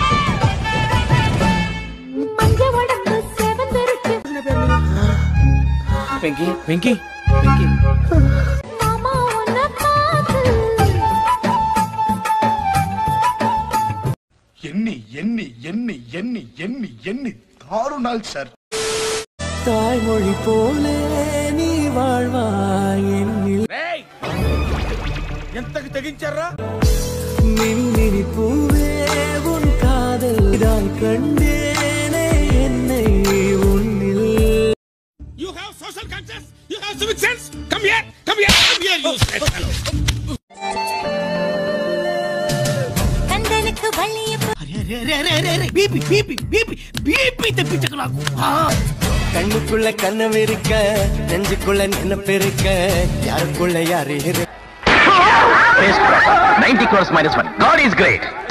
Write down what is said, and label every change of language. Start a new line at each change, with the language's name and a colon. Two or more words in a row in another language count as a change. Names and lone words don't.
Telugu: వెంకీ వెంకీ వెంకీ ఎన్ని ఎన్ని ఎన్ని ఎన్ని ఎన్ని ఎన్ని దారుణాలు సార్.
Tamil: தாய்மொழி போலே நீ வாழ்வா
Telugu: ఎంతకు తెగించారా?
Tamil: மின்மினி பூவே உன் காதல் தான் கண்டேனே என்னை உன்னில்.
English: You have social conscience, you have civic sense. Come here, come here, come here, you straight fellow.
Telugu: కందలకు వల్లియ
English: BP BP BP BP
Telugu: తెప్పించకు నాకు.
Tamil: கண்ணுக்குள்ள கண்ணம் இருக்க, நெஞ்சுக்குள்ள நினைப்பிருக்க, யாருக்குள்ள யாரு
English: 90 crores minus 1. God is great.